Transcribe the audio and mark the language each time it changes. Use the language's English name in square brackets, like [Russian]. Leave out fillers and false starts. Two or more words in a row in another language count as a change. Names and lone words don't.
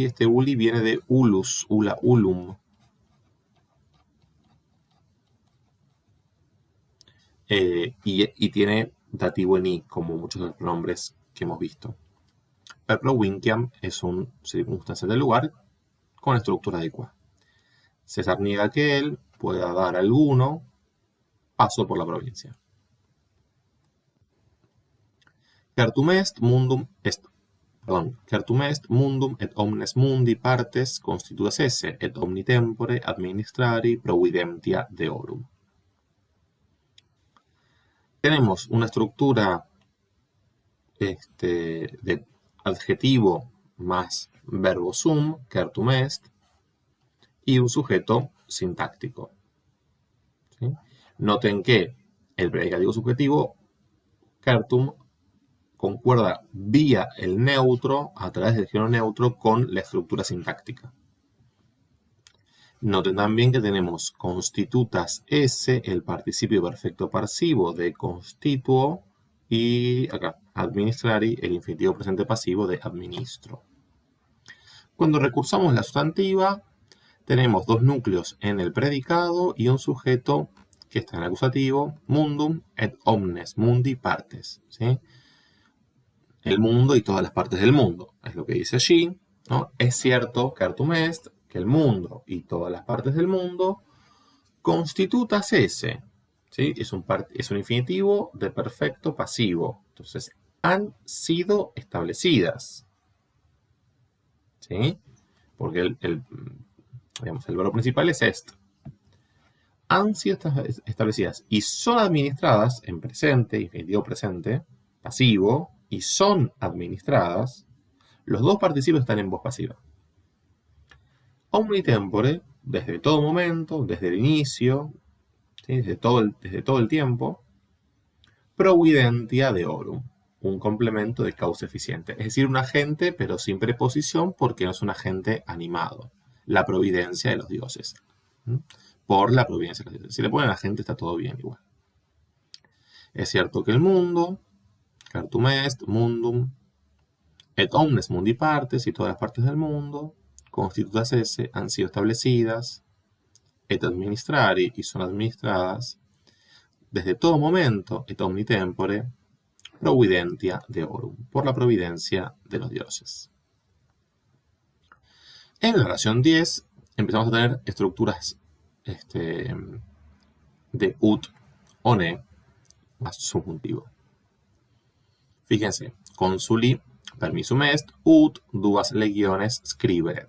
[Spanish] Este uli viene de [Latin] ulus, ula, ulum. [Spanish] Y tiene dativo en i, como muchos de los pronombres que hemos visto. [Latin] Per provinciam [Spanish] es un circunstancial del lugar con estructura de qua. César niega que él pueda dar alguno paso por la provincia. [Latin] Certum est mundum et omnes mundi partes constituas esse et omni tempore administrari providentia deorum. [Spanish] Tenemos una estructura de adjetivo más verbo sum, [Latin] certum est, [Spanish] y un sujeto sintáctico. ¿Sí? Noten que el predicativo subjetivo, certum, concuerda vía el neutro, a través del género neutro, con la estructura sintáctica. Noten también que tenemos [Latin] constitutas esse, [Spanish] el participio perfecto pasivo de constituo, y acá, administrari, el infinitivo presente pasivo de administro. Cuando recursamos la sustantiva, tenemos dos núcleos en el predicado y un sujeto que está en el acusativo, [Latin] mundum et omnes mundi partes, ¿sí? [Spanish] El mundo y todas las partes del mundo, es lo que dice allí, ¿no? Es cierto, [Latin] certum est, [Spanish] que el mundo y todas las partes del mundo [Latin] constitutas esse, [Spanish] ¿sí? Es un infinitivo de perfecto pasivo, entonces han sido establecidas, ¿sí? Porque el verbo principal es est. Han sido establecidas y son administradas en presente, infinitivo presente, pasivo, y son administradas, los dos participios están en voz pasiva. [Latin] Omni tempore, [Spanish] desde todo momento, desde el inicio, ¿sí? desde todo el tiempo. [Latin] Providentia deorum, [Spanish] un complemento de causa eficiente. Es decir, un agente, pero sin preposición, porque no es un agente animado. La providencia de los dioses. Por la providencia de los dioses. Si le ponen agente, está todo bien igual. Es cierto que el mundo, [Latin] certum est, mundum, et omnes mundi partes, [Spanish] y todas las partes del mundo, [Latin] constitutas esse, [Spanish] han sido establecidas, [Latin] et administrari, [Spanish] y son administradas, desde todo momento, [Latin] et omni tempore, providentia deorum, [Spanish] por la providencia de los dioses. En la oración 10 empezamos a tener estructuras de ut o ne más subjuntivo. Fíjense, [Latin] consuli permissum est, ut duas legiones scriberet.